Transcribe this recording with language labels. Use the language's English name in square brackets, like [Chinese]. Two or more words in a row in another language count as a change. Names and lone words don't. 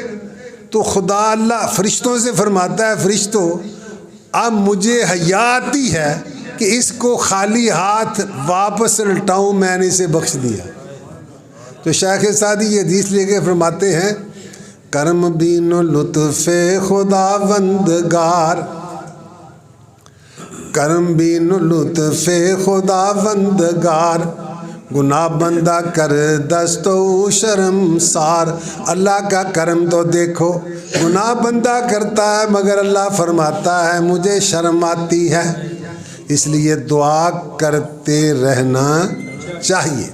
[Urdu] تو خدا اللہ فرشتوں سے فرماتا ہے فرشتوں اب مجھے حیا آتی ہے کہ اس کو خالی ہاتھ واپس لٹاؤں، میں نے اسے بخش دیا. تو شیخ سعدی یہ حدیث لے کے فرماتے ہیں [Persian] کرم بین و لطف خداوندگار، کرم بین و لطف خداوندگار، گناہ بندہ کر دست و شرمسار۔ [Urdu] اللہ کا کرم تو دیکھو، گناہ بندہ کرتا ہے مگر اللہ فرماتا ہے مجھے شرم آتی ہے، اس لیے دعا کرتے رہنا چاہیے۔